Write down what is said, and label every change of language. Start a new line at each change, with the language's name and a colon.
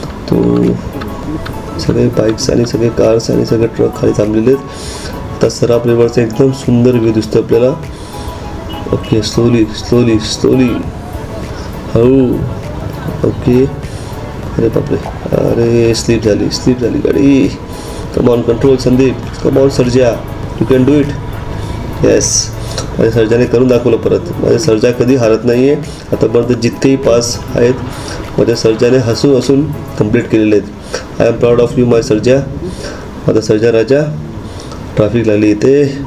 Marathi: तो सगळे बाईक्स आणि सगळे कार्स आणि सगळे ट्रक खाली थांबलेले आहेत. आता शराब रिव्हरचा एकदम सुंदर व्ह्यू दिसतो आपल्याला.
English: okay slowly slowly slowly
Marathi: हळू. ओके. अरे बापरे, अरे स्लीप झाली गाडी.
English: Come on control Sandeep, come on Sarja, you can do it.
Marathi: Yes, माझ्या सर्जाने करून दाखवलं परत. माझ्या सर्जा कधी हारत नाही आहे. आतापर्यंत जितकेही पास आहेत माझ्या सर्जाने हसून कंप्लीट केलेले आहेत.
English: I am proud of you my Sarja.
Marathi: आता सर्जा राजा. ट्रॅफिक लागली इथे.